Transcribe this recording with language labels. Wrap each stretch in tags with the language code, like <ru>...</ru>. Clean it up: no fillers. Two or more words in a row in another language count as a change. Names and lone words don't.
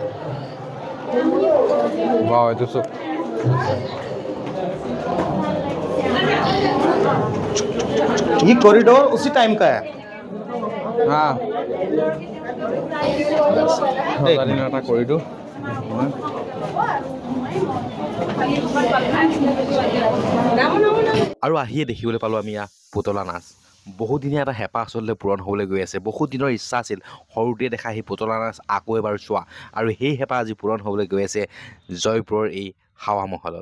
<hi>वाह, ये तो ये कॉरिडोर उसी टाइम का है। हाँ, कॉरिडोर।</hi> <as>আৰু আহিয়ে দেখিবলৈ পালোঁ আমি ইয়াত পুতলা নাচ। বহুদিনীয়া এটা হেঁপাহ আচলতে পূৰণ হ'বলৈ গৈ আছে। বহুত দিনৰ ইচ্ছা আছিল সৰুতে দেখা সেই পুতলা নাচ আকৌ এবাৰ চোৱা, আৰু সেই হেঁপাহ আজি পূৰণ হ'বলৈ গৈ আছে জয়পুৰৰ এই হাৱা মহলত।</as>